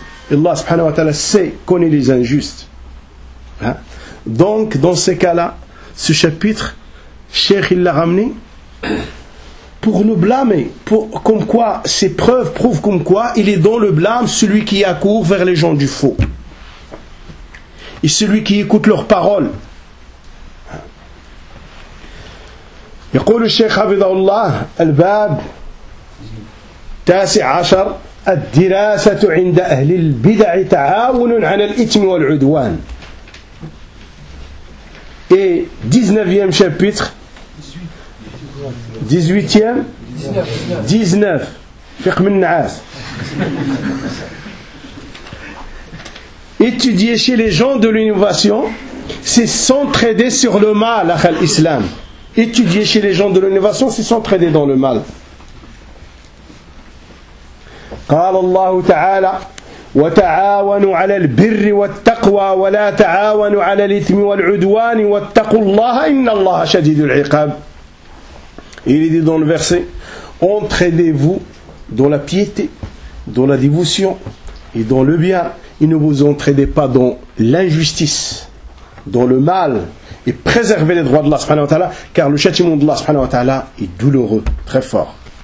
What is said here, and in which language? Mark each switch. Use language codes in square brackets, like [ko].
[fr] Allah subhanahu wa ta'ala sait qu'on est les injustes. Donc, dans ces cas-là, ce chapitre, Cheikh il l'a ramené pour nous blâmer. Comme quoi, ses preuves prouvent comme quoi il est dans le blâme celui qui accourt vers les gens du faux. Et celui qui écoute leurs paroles. [ar] يقول الشيخ حفظه الله الباب 19 الدراسة عند أهل البدع تعاون على الإثم والعدوان. [fr] Et 19e chapitre 18e 19 [ar] فقه من النعاس. [fr] Étudier chez les gens de l'innovation, c'est s'entraider sur le mal à l'islam. Étudier chez les gens de l'innovation, c'est s'entraider dans le mal. [ar] قال الله تعالى وتعاونوا على البر والتقوى ولا تعاونوا على الإثم والعدوان واتقوا الله إن الله شديد العقاب. [fr] Il est dit dans le verset, entraidez-vous dans la piété, dans la dévotion et dans le bien, et ne vous entraidez pas dans l'injustice, dans le mal. Et préserver les droits d'Allah subhanahu wa ta'ala, car le châtiment d'Allah subhanahu wa ta'ala est douloureux, très fort.